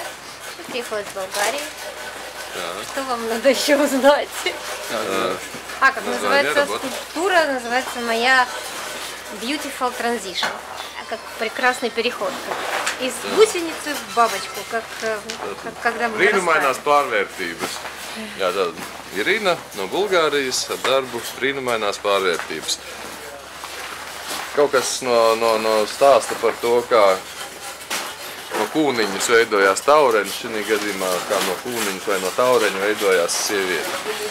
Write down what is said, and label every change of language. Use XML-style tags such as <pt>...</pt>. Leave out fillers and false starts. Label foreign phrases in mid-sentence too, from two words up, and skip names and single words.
<ru>Я приехала из Болгарии. Что вам надо еще узнать? Как называется скульптура? Называется моя Beautiful Transition. Как прекрасный переход. Из гусеницы в бабочку, как когда мы</ru> <lv>Brīnumainās pārvērtības. Jā, tad Irina no Bulgārijas ar darbu brīnumainās pārvērtības. Kaut kas no stāsta par to, kā no kūniņas veidojās taureņš, šī gadījumā kā no kūniņas vai no taureņa veidojās sieviete.</lv>